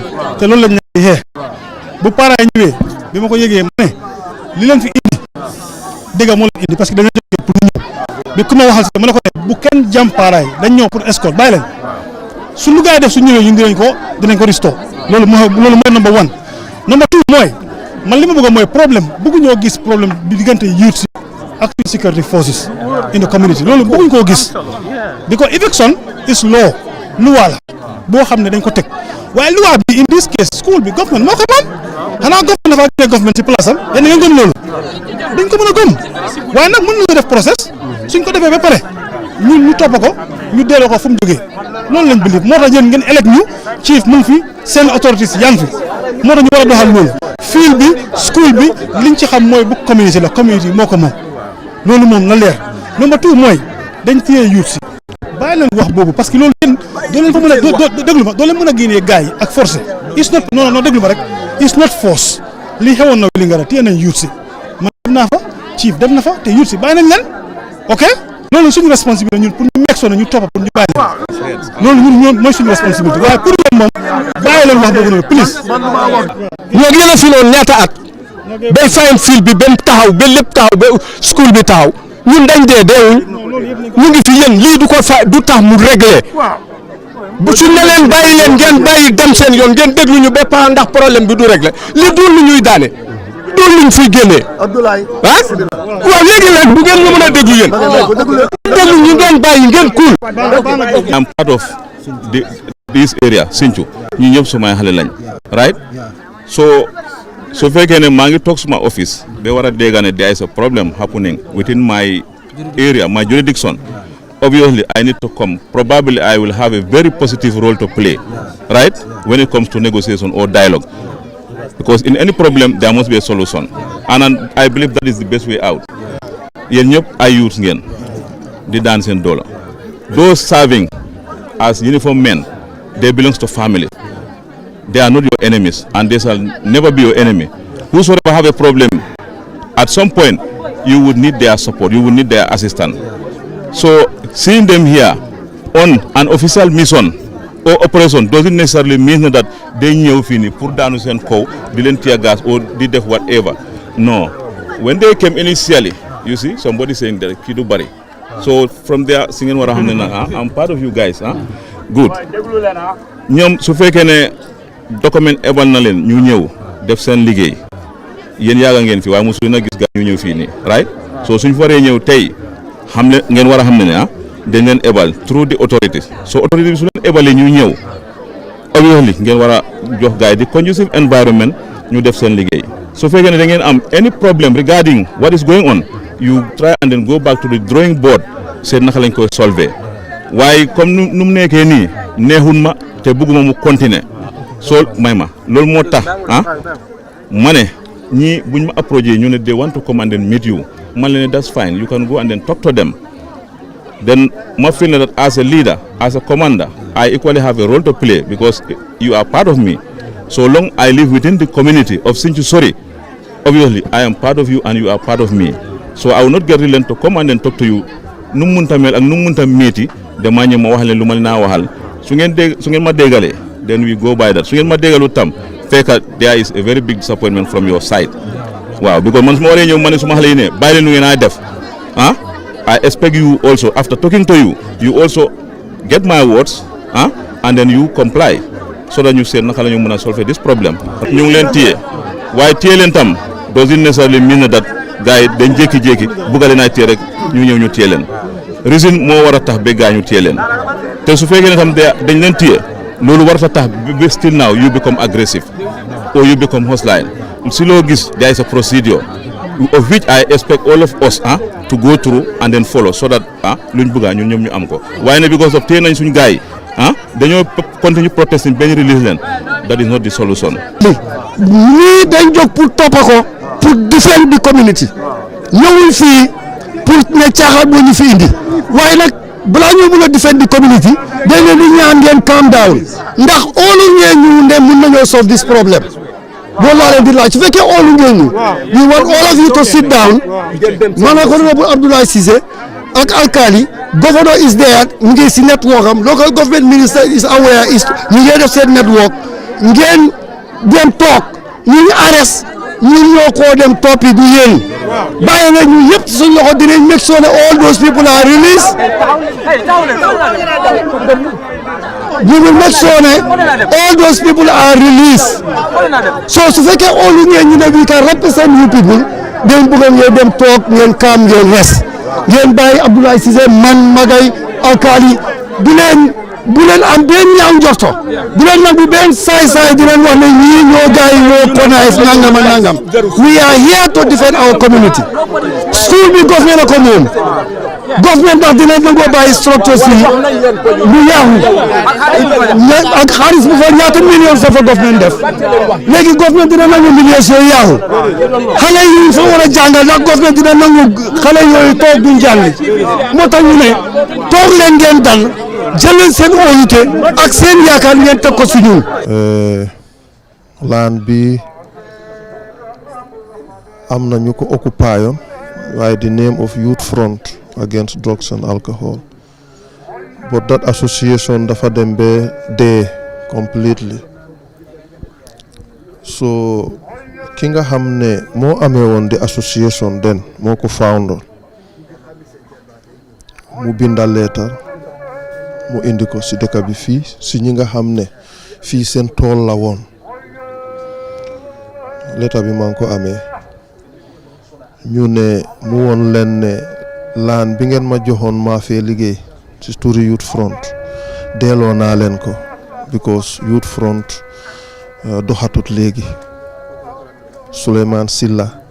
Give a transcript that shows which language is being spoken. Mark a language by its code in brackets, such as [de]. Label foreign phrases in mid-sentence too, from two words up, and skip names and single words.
[wo] te loolu lañ ñaan xeex bu parents yi ñëwee bi ma ko yëgee ma ne li leen fi indi dégg moo leen indi [fr] parce que [wo] dañoo jógee pour ñu ñëw bi ku ma waxal si ma ne ko ne bu kenn jàm parents yi dañ ñëw pour escort bàyyi leen su lu gars yi def su ñëwee ñun dinañ ko restore loolu mooy [en] number one. number two [wo] mooy man li ma bëgg mooy problème bëggu ñoo gis problème bi diggante youth ak [en] security forces in the community [wo] loolu bëgguñ koo gis [en] because eviction is law [wo] loi la boo xam ne dañ ko teg waaye loi bi [en] in this case [wo] school bi government moo ko moom xanaa government dafa génne government ci place am yéen ngeen gëm loolu dañ ko mën a gëm waaye nag mën nañu def process suñ ko defee ba pare ñun ñu topp ko ñu delloo ko fu mu jógee loolu lañ believe moo tax yéen ngeen elect ñu chief mu ngi fi seen authorities yaa ngi fi moo tax ñu war a doxal loolu fiil bi school bi liñ ci xam mooy bu community la community moo ko moom loolu moom na leer [en] number two [wo] mooy dañ téye youth si bàyyi leen wax boobu [fr] parce que [wo] loolu yéen doo leen fa mën a déglu ma doo leen mën a génnee gars yi ak forcé [en] it's not [wo] non déglu ma rek [en] it's not force [wo] lii xewoon na Vélingara téye nañ youth si man dem naa fa chief dem na fa te youth si bàyyi nañ leen ok loolu suñu responsabilité ñun pour ñu meeg soo ñu topp pour ñu bàyyi leen loolu ñun mooy suñu responsabilité waaye pour yéen moom bàyyi leen wax boobu noonu please. ñoo gën a fi noonu ñaata at bay fayin fil bi ba taxaw ba lépp taxaw ba school bi taxaw ñun dañ dee deewuñ ñu ngi fi yéen lii du ko fa du tax mu réglé bu su ne leen bàyyi leen ngeen bàyyi dem seen yoon ngeen déglu ñu ba pare ndax problème bi du réglé lii du lu ñuy daane du luñ fiy génnee ah waaw léegi nag bu ngeen ñu mën a déglu yéen déglu ñu ngeen bàyyi ngeen kuul. [en] I'm part of this area [wo] Sinchu ñu ñëpp sumay xale lañ [en] right so [wo] fekkee ne maa ngi toog suma office ba war a dégg ne [en] there is a problem happening within my area my jurisdiction obviously I need to come probably I will have a very positive role to play right when it comes to negotiation or dialogue because in any problem there must be a solution and I believe that is the best way out [wo] yéen ñëpp ay youths ngeen di daan seen doole [en] those serving as uniformed men they belongs to family. They are not your enemies and they shall never be your enemy. Whosoever have a problem, at some point you would need their support, you would need their assistance. So seeing them here on an official mission or operation doesn't necessarily mean that they [wo] ñëw fii nii pour daanu seen kaw di leen [en] tear gas or [wo] di def [en] whatever. No. When they came initially, you see somebody saying that [wo] kii du bari. [en] So from there [wo] si ngeen war a xam ne nag [en] I'm part of you guys good. [wo] ñoom su fekkee ne document ebal na leen ñu ñëw def seen liggéey yéen yaaga ngeen fi waaye mosu na gis gaa ñu ñëw fii nii right so suñ fa waree ñëw tey xam ne ngeen war a xam ne dañ leen ebal [en] through the authorities [wo] so authorities bi su leen ebalee ñu ñëw obviously ngeen war a jox gaa yi di [en] conducive environment [wo] ñu def seen liggéey su fekkee ne da ngeen am [en] any problem regarding what is going on you try and then go back to the drawing board [wo] seet naka lañ koy solver waaye comme nu mu nekkee nii neexun ma te bëgguma mu continuer so may ma loolu moo tax ma ne ñii buñ ma approché ñu ne [en] they want to come and then meet you [wo] man la ne [en] that's fine you can go and then talk to them then ma feel that as a leader as a commander I equally have a role to play because you are part of me so long I live within the community of Sinchu Sorrie obviously I am part of you and you are part of me so I will not get reluctant to come and then talk to you [wo] nu mu munta mel ak nu mu munta meeti damaa ñëw ma wax leen lu ma naa waxal su ngeen ma déggalee [en] then we go by that [wo] su ngeen ma déggalu tam fekk [en] there is a very big disappointment from your side [wo] waaw because man su ma waree ñëw ma ne suma xale yi ne bàyyi leen nu ngeen a def [en] I expect you also after talking to you you also get my words and then you comply so that [wo] ñu seet naka la ñu mën a [en] solve this problem [wo] ñu ngi leen téye waaye téye leen tam [en] doesn't necessarily mean that [wo] gars yi dañ jékki-jékki bugga leen a téye rek ñu ñëw ñu téye leen reason moo war a tax ba gaa ñu téye leen te su fekkee ne tam dañ leen téye loolu war a tax ba [en] still now you become aggressive or you become hostile [wo] si loo gis [en] there is a procedure of which I expect all of us to go through and then follow so that [wo] luñ bëgga ñun ñoom ñu am ko waaye ne [en] because of [wo] téye nañ suñ gars yi dañoo [en] continue protesting [wo] benn release leen [en] that is not the solution. [wo] ñii dañ jóg pour toppa ko pour [en] defend the community [wo] ñëwul fii pour ne caaxaan moo ñu fi indi waaye nag balaa ñoo mën a [en] defend the community [wo] dañ leen di ñaan ngeen [en] calm down [wo] ndax óolu ngeen ñu ne mën nañoo [en] solve this problem [wo] loolu laa leen di laaj su fekkee óolu ngeen ñu [en] we want all of you to sit down [wo] maanaam honorable Abdoulaye Cissé ak alkali governor [en] is there [wo] mu ngi si network am [en] local government minister is aware is [wo] ñu ngi def seen network ngeen dem toog ñu arrest ñun ñoo koo dem toppi du yéen bàyyi na ñu yëpp suñ loxo dinañ [en] make sure that all those people are released we will make sure that all those people are released [wo] so su fekkee [en] all [wo] ngeen ñu ne [en] we can represent you people [wo] dañ bëgg ngeen dem toog ngeen [en] calm ngeen rest [wo] ngeen bàyyi Abdoulaye Cissé man magay alkali bu leen am benn ñaaw njorto bu leen nangu benn saay-saay di leen wax ne ñii ñoo gaay ñoo konaay nangam ak nangam [en] we are here to defend our community [wo] school bi government ko moom government ndax dinañ nangoo bàyyi structures yi lu yaaxu ak xaalis bu fa ñaata millions sa fa government def léegi government dina nangu millions yooyu yaaxu xale yi fa war a jàngal ndax government dina nangu xale yooyu toog duñ jàng moo tax ñu ne toog leen ngeen dal jëleen seen óolute ak seen yaakaar ngeen teg ko si ñun. Land bi am na ñu ko occupy yoon waaye [en] the name of Youth Front Against Drugs and Alcohol but that association [wo] dafa dem ba dee completely so ki nga xam ne moo amee woon the association den moo ko founder mu binda leetar mu indi ko si dëkk bi fii si ñi nga xam ne fii seen tool la woon leetar bi maa ngi ko amee ñu ne mu woon leen ne laan bi ngeen ma joxoon maa fee liggéey si turi Youth Front delloo naa leen ko because Youth Front doxatut léegi Souleymane Silla